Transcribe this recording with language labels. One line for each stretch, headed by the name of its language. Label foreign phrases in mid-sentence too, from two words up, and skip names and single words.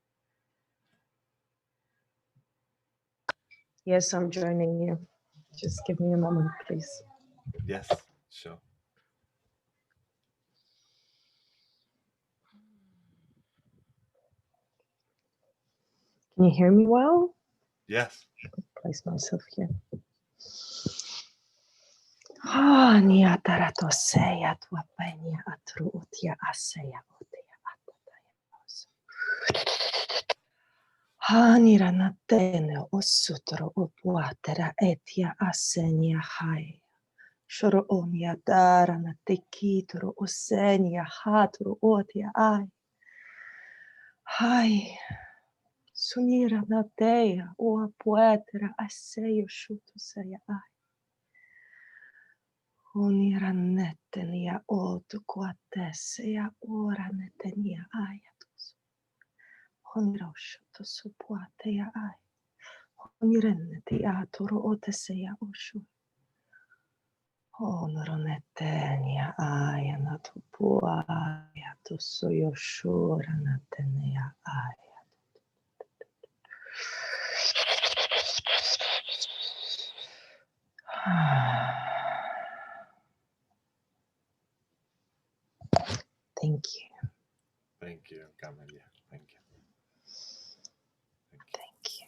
English: Yes, I'm joining you. Just give me a moment, please. Yes, sure. Can you hear me well? Yes. Place myself here. Ah, nia tarato seya tua penia atru utia aseya utia atataya. Hanira natene osutro upuatera etia asenia hai. Shoro onia dara na tekitro osenia hatro otia ai. Hai. Sunira na teia o poetera aseio shuto seia ai. Unira netenia otu quatesia ora netenia aiatus. Honiro shuto supuatea ai. Honirenneti atoro oteseia oshu. Honoro netenia aianatu puaiatus yoshura netenia ai. Thank you. Thank you, Camelia. Thank you. Thank you.